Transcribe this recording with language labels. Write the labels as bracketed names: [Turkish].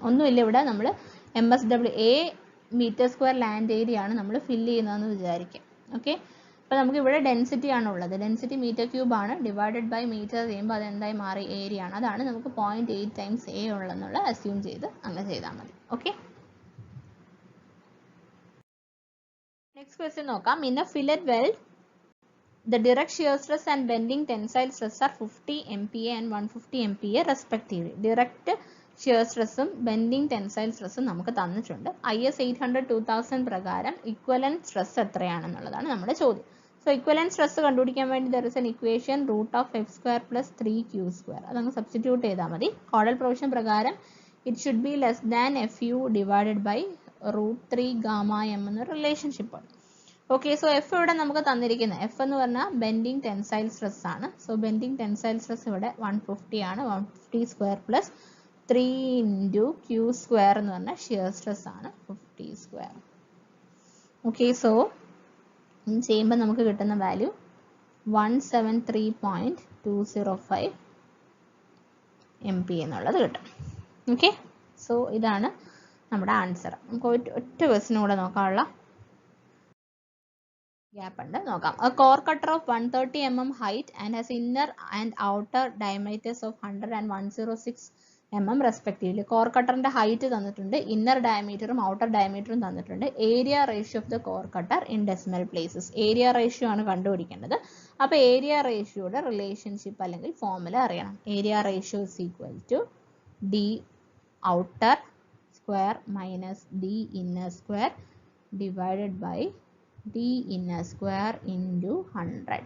[Malayalam] ഒന്നുമില്ല, ഇവിടെ നമ്മൾ MSW A metre square land area ആണ് നമ്മൾ ഫില്ല് ചെയ്യുന്നതെന്ന് വിചാരിക്കാം. ഓക്കെ, അപ്പോൾ നമുക്ക് ഇവിടെ ഡെൻസിറ്റി ആണ് ഉള്ളത്. ഡെൻസിറ്റി മീറ്റർ ക്യൂബ് ആണ്. ഡിവൈഡഡ് ബൈ മീറ്റർ ചെയ്യുമ്പോൾ അത് എന്തായി മാറി? ഏരിയ ആണ്. അതാണ് നമുക്ക് 0.8 ടൈംസ് A ഉള്ളതെന്നുള്ള അസ്യൂം ചെയ്ത് അങ്ങനെ ചെയ്താൽ മതി. ഓക്കെ, നെക്സ്റ്റ് ക്വസ്റ്റ്യൻ നോക്കാം. [English] In a fillet weld the direct shear stress and bending tensile stress are 50 MPa and 150 MPa respectively. [Malayalam] Direct shear stress ഉം bending tensile stress ഉം നമുക്ക് തന്നിട്ടുണ്ട്. IS 800-2000 പ്രകാരം equivalent stress എത്രയാണെന്നുള്ളതാണ് നമ്മുടെ ചോദ്യം. സോ equivalent stress കണ്ടുപിടിക്കാൻ വേണ്ടി [English] there is an equation [Malayalam] √(f² + 3q²). അതങ്ങ് സബ്സ്റ്റിറ്റ്യൂട്ട് ചെയ്താൽ മതി. കോഡൽ പ്രൊവിഷൻ പ്രകാരം [English] it should be less than FU divided by √3 gamma m [Malayalam] എന്ന റിലേഷൻഷിപ്പ് ആണ്. ഓക്കെ, സോ എഫ് ഇവിടെ നമുക്ക് തന്നിരിക്കുന്നത് എഫ് എന്ന് പറഞ്ഞാൽ ബെൻഡിങ് ടെൻസൈൽ സ്ട്രെസ് ആണ്. സോ ബെൻഡിങ് ടെൻസൈൽ സ്ട്രെസ് ഇവിടെ 150 ആണ്. 150² + 3 × Q² എന്ന് പറഞ്ഞാൽ ഷിയർ സ്ട്രെസ് ആണ് 50². ഓക്കെ, സോ ചെയ്യുമ്പോൾ നമുക്ക് കിട്ടുന്ന വാല്യൂ 173.205 MPa എന്നുള്ളത് കിട്ടും. ഓക്കെ, സോ ഇതാണ് നമ്മുടെ ആൻസർ. നമുക്ക് ഒറ്റ ക്വസ്റ്റിനും കൂടെ നോക്കാനുള്ള ഗ്യാപ്പ് ഉണ്ട്, നോക്കാം. [English] A core cutter of 130 mm height and has inner and outer diameters of 100 and 106 mm respectively. [Malayalam] Core കട്ടറിന്റെ ഹൈറ്റ് തന്നിട്ടുണ്ട്, ഇന്നർ ഡയമീറ്ററും ഔട്ടർ ഡയമീറ്ററും തന്നിട്ടുണ്ട്. [English] Area ratio of the core cutter in decimal places. [Malayalam] Area ratio ആണ് കണ്ടുപിടിക്കേണ്ടത്. അപ്പോൾ area റേഷ്യോയുടെ relationship അല്ലെങ്കിൽ formula അറിയണം. [English] Area ratio is equal to D outer square minus D inner square divided by D inner square into 100.